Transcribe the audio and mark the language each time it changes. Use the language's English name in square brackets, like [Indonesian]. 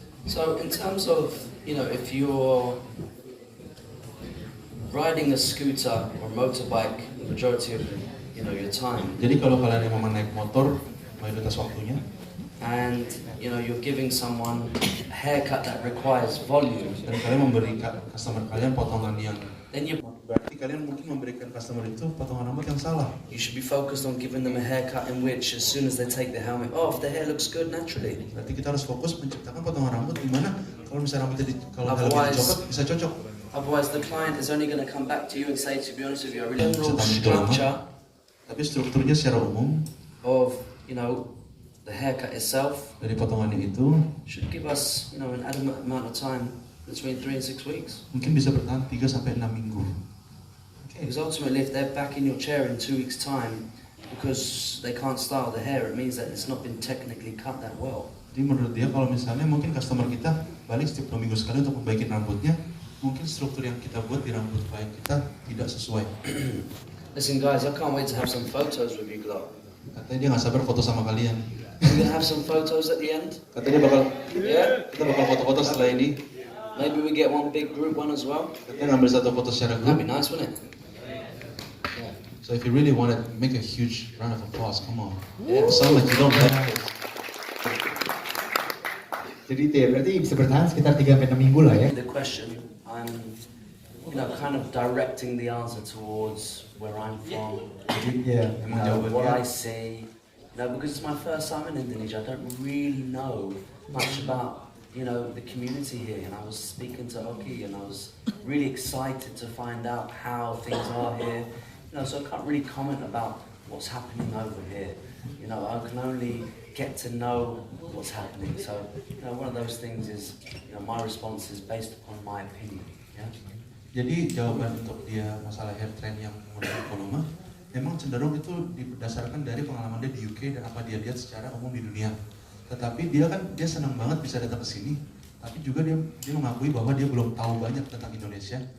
[English] So in terms of, if you're riding a scooter or motorbike the majority of your time, [Indonesian] Jadi kalau kalian yang mau naik motor mayoritas waktunya, [English] and you're giving someone a haircut that requires volume, [Indonesian] dan kalian memberi customer kalian potongan yang [English] then [Indonesian] berarti kalian mungkin memberikan customer itu potongan rambut yang salah. [English] you should be focused on giving them a haircut in which, as soon as they take the helmet off, the hair looks good naturally. [Indonesian] Berarti kita harus fokus menciptakan potongan rambut di mana kalau misalnya rambutnya kalau [English] Otherwise- [Indonesian] helmnya dicopot bisa cocok. [English] Otherwise, the client is only going to come back to you and say, to be honest with you, a really [Indonesian] Bisa [English] overall [Indonesian] tahan itu lama. [English] structure [Indonesian] Tapi strukturnya secara umum [English] of, the haircut itself [Indonesian] dari potongannya itu [English] should give us, an adequate amount of time between 3 and 6 weeks. [Indonesian] mungkin bisa bertahan 3 sampai 6 minggu. [English] Because ultimately, if they're back in your chair in 2 weeks' time because they can't style the hair, it means that it's not been technically cut that well. [Indonesian] Jadi menurut dia kalau misalnya mungkin customer kita balik setiap 2 minggu sekali untuk membaiki rambutnya, mungkin struktur yang kita buat di rambut klien kita tidak sesuai. [English] Listen, guys, I can't wait to have some photos with you, Glow. [Indonesian] Katanya dia nggak sabar foto sama kalian. [English] We're gonna have some photos at the end. [Indonesian] Katanya [English] Yeah. [Indonesian] kita bakal foto-foto setelah ini. [English] Maybe we get one big group one as well. [Indonesian] Katanya ngambil satu foto secara [English] That'd be nice, wouldn't it? So if you really want to make a huge round of applause, come on. Yeah. Sound like you don't like this. [Indonesian] Jadi itu ya, berarti bisa bertahan sekitar 3 sampai 6 minggu lah ya. [English] The question, I'm, kind of directing the answer towards where I'm from, [Indonesian] Iya. [English] what I see. Because it's my first time in Indonesia, I don't really know much about, the community here. And I was speaking to Oki, and I was really excited to find out how things are here. So I can't really comment about what's happening over here. I can only get to know what's happening. So, one of those things is, my response is based upon my opinion. Yeah. [Indonesian] Jadi jawaban untuk dia masalah hair trend yang menggunakan volume memang cenderung itu berdasarkan dari pengalaman dia di UK dan apa dia lihat secara umum di dunia. Tetapi dia senang banget bisa datang ke sini, tapi juga dia mengakui bahwa dia belum tahu banyak tentang Indonesia.